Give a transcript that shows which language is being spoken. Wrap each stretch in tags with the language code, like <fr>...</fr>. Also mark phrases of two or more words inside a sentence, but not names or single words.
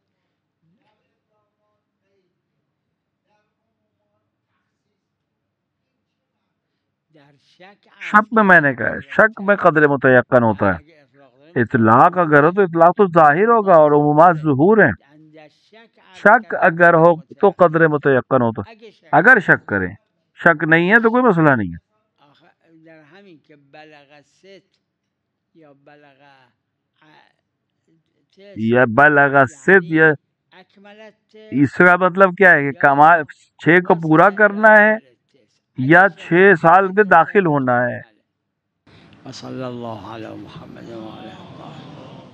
<ur>شک میں نے کہا ہے، شک میں قدر متیقن ہوتا ہے. اطلاق اگر ہو تو اطلاق تو ظاہر ہوگا اور عمومات ظہور ہیں. شک اگر ہو تو قدر متیقن ہوتا. اگر شک کریں، شک نہیں ہے تو کوئی مسئلہ نہیں ہے.</ur> <fa>در همین که بلغ ست یا بلغ یا بلغ ست، یا اکملت،</fa> <ur>اس کا مطلب کیا ہے کہ کمال 6 کو پورا کرنا ہے یا 6 سال میں داخل ہونا ہے.</ur> <ar>وصلی اللہ علی محمد و علی آلہ.</ar>